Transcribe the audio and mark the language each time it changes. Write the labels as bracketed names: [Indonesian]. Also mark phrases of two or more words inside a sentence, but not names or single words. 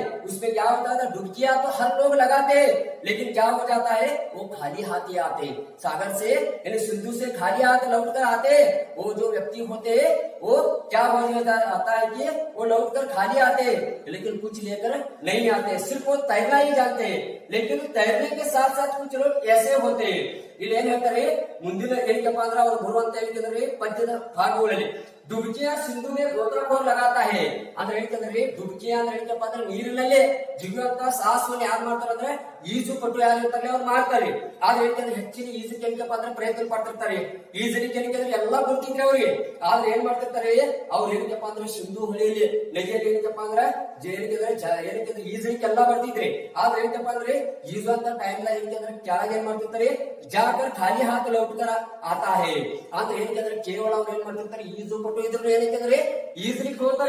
[Hindi] उसमें क्या होता है, डुबकियां तो हर लोग लगाते हैं, लेकिन क्या हो जाता है, वो खाली हाथ ही आते हैं। सागर से यानी सिंधु से खाली हाथ लौट कर आते हैं। वो जो व्यक्ति होते हैं वो क्या हो आता है कि वो लौट कर खाली आते हैं, लेकिन कुछ लेकर नहीं आते, सिर्फ वो तैरना ही जानते हैं। लेकिन तैरने के साथ साथ कुछ लोग ऐसे होते हैं, [Kannada] ಇಲ್ಲಿ ಏನ್ ಹೇಳ್ತಾರೆ, ಮುಂದಿನ ಏನಕ್ಕಪ್ಪ ಅಂದ್ರೆ ಅವ್ರು ಬರುವಂತ ಏನಂದ್ರೆ ಪದ್ಯದ ಭಾಗಗಳಲ್ಲಿ [Hindi] डुबकियां सिंधु में गोताखोर लगाता है [Kannada] ಅಂದ್ರೆ ಏನಂದ್ರೆ डुबकियां ಅಂದ್ರೆ ಏನಪ್ಪ ಅಂದ್ರೆ ನೀರಿನಲ್ಲೇ ಜಿಗುವಂತ ಸಾಹಸವನ್ನು ಯಾರು ಮಾಡ್ತಾರೆ ಅಂದ್ರೆ ಈಜು ಪಟು ಯಾರು ಇರ್ತಾರೆ ಅವ್ರು ಮಾಡ್ತಾರೆ. ಆದ್ರೆ ಏನಂದ್ರೆ ಹೆಚ್ಚಿನ ಈಜಕ್ಕೆ ಏನಪ್ಪ ಅಂದ್ರೆ ಪ್ರಯತ್ನ ಪಡ್ತಿರ್ತಾರೆ. ಈಜಲಿಕ್ಕೆ ಏನಂದ್ರೆ ಎಲ್ಲಾ ಗೊತ್ತಿದ್ರೆ ಅವ್ರಿಗೆ, ಆದ್ರೆ ಏನ್ ಮಾಡ್ತಿರ್ತಾರೆ ಅವ್ರು ಏನಪ್ಪ ಅಂದ್ರೆ ಸಿಂಧು ಹೊಳೆಯಲ್ಲಿ ನದಿಯಲ್ಲಿ ಏನಪ್ಪ ಅಂದ್ರೆ ಏನಕ್ಕೆ ಈಜಲಿಕ್ಕೆ ಎಲ್ಲಾ ಬರ್ತಿದ್ರಿ, ಆದ್ರೆ ಏನಪ್ಪ ಅಂದ್ರೆ ಈಜುವಂತ ಟೈಮ್ ला ಏನಂದ್ರೆ ಕೆಳಗೆ ಏನ್ ಮಾಡ್ತಿರ್ತಾರೆ, [Hindi] जाकर खाली हाथ लौटकर आता है [Kannada] ಅಂದ್ರೆ ಏನಂದ್ರೆ ಕೇವಲ ಅವ್ರು ಏನ್ ಮಾಡ್ತಿರ್ತಾರೆ, ಈಜು ಪಟು ಇದ್ರು ಏನಂದ್ರೆ ಈಜಲಿಕ್ಕೆ ಹೋಗ್ತಾರೆ.